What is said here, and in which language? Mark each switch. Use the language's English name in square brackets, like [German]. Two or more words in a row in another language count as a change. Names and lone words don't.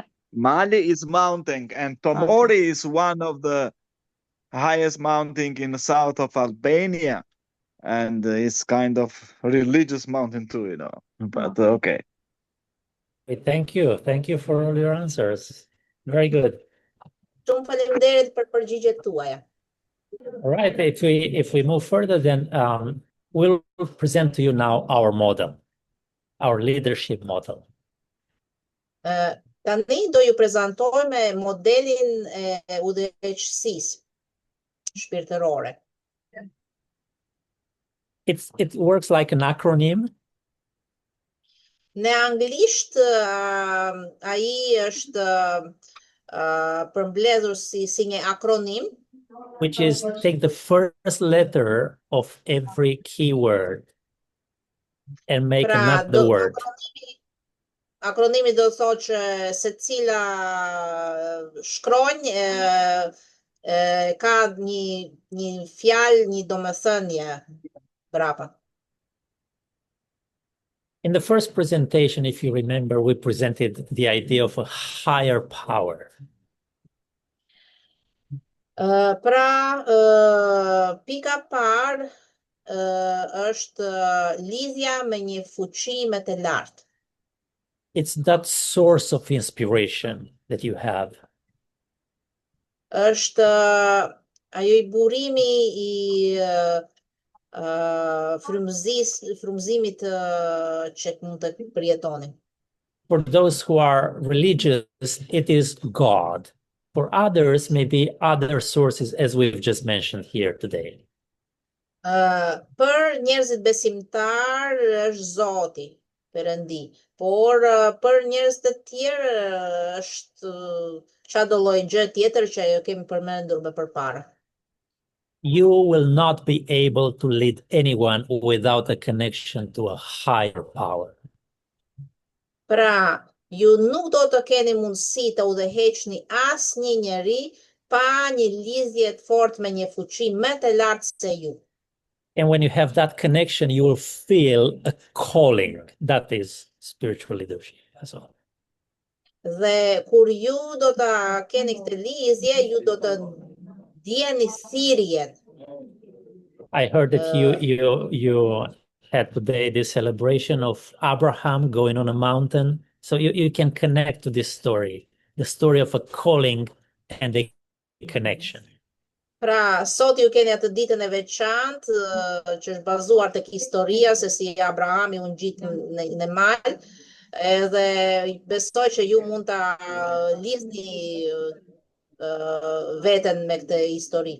[English] Mali is mountain, and Tomori is one of the highest mountain in the south of Albania, and it's kind of religious mountain too, you know. But okay. Thank you for all your answers. Very good. [Albanian] Shumë faleminderit për përgjigjet tuaja. [English] All right, if we move further, then we'll present to you now our model, our leadership model. [Albanian] Tani do ju prezantojmë modelin e udhëheqësisë shpirtërore. [English] It works like an acronym. [Albanian] Në anglisht ai është përmbledhur si një akronim, [English] which is take the first letter of every keyword and make another word. [Albanian] Akronimi do thotë që secila shkronjë ka një fjalë, një domethënie brapa. [English] In the first presentation, if you remember, we presented the idea of a higher power. [Albanian] Pika parë është lidhja me një fuqi më të lartë. [English] It's that source of inspiration that you have. [Albanian] Është ajo i burimi i frymëzimit që mund të përjetoni. [English] For those who are religious, it is God. For others, maybe other sources, as we've just mentioned here today. [Albanian] Për njerëzit besimtar është Zoti, Perëndi, por për njerëz të tjerë është çdo lloj gjë tjetër që ajo kemi përmendur më përpara. [English] You will not be able to lead anyone without a connection to a higher power. [Albanian] Pra, ju nuk do të keni mundësi të udhëheqni asnjë njeri pa një lidhje të fortë me një fuqi më të lartë se ju. [English] And when you have that connection, you will feel a calling. That is spiritual leadership. That's all. [Albanian] Dhe kur ju do ta keni këtë lidhje, ju do të ndjeni thirrjen. [English] I heard that you had today this celebration of Abraham going on a mountain. So you can connect to this story, the story of a calling and a connection. [Albanian] Pra, sot ju keni atë ditën e veçantë që është bazuar tek historia se si Abrahami u ngjit në mal, edhe besoj që ju mund ta lidhni veten me këtë histori.